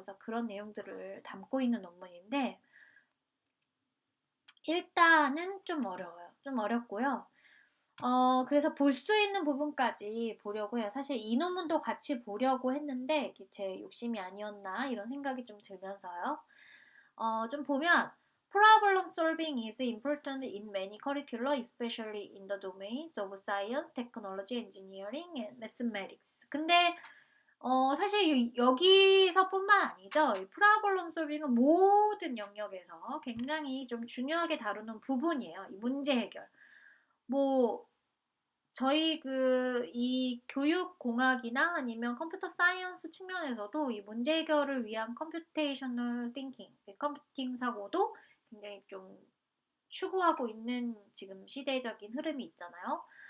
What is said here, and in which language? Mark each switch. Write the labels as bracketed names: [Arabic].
[Korean] 그래서 그런 내용들을 담고 있는 논문인데 일단은 좀 어려워요. 좀 어렵고요. 그래서 볼 수 있는 부분까지 보려고 해요. 사실 이 논문도 같이 보려고 했는데 이게 제 욕심이 아니었나 이런 생각이 좀 들면서요. 좀 보면 [English] Problem solving is important in many curricula, especially in the domains of science, technology, engineering, and mathematics. [Korean] 근데 사실 여기서뿐만 아니죠. 이 프로블럼 솔빙은 모든 영역에서 굉장히 좀 중요하게 다루는 부분이에요. 이 문제 해결. 뭐 저희 이 교육공학이나 아니면 컴퓨터 사이언스 측면에서도 이 문제 해결을 위한 컴퓨테이셔널 띵킹, 컴퓨팅 사고도 굉장히 좀 추구하고 있는 지금 시대적인 흐름이 있잖아요.